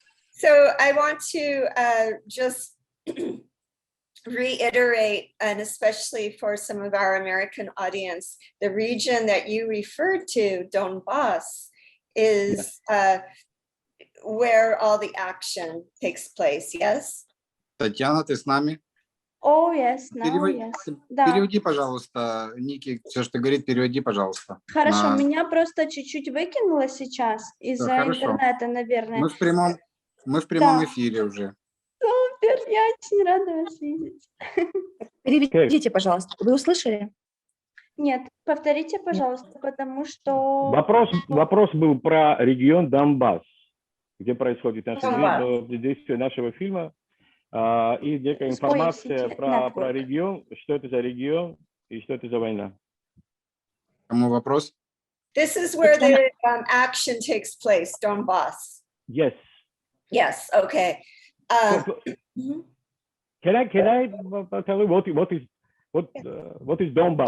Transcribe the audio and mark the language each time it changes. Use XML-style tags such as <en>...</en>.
<en>So I want to just reiterate, and especially for some of our American audience, the region that you referred to, Donbass, is where all the action takes place, yes?</en> <ru>Tetiana, ты с нами?</ru> <en>Oh, yes, now, yes.</en> <ru>Переведи, пожалуйста, Ники, все, что говорит, переведи, пожалуйста. Хорошо, меня просто чуть-чуть выкинуло сейчас из-за интернета, наверное. Мы в прямом эфире уже. Супер, я очень рада вас видеть. Переведите, пожалуйста. Вы услышали? Нет, повторите, пожалуйста, потому что... Вопрос был про регион Донбасс, где происходит действие нашего фильма, и некая информация про регион, что это за регион и что это за война. Кому вопрос?</ru> <en>This is where the action takes place, Donbass. Yes. Yes, okay. Can I tell you what is Donbass?</en>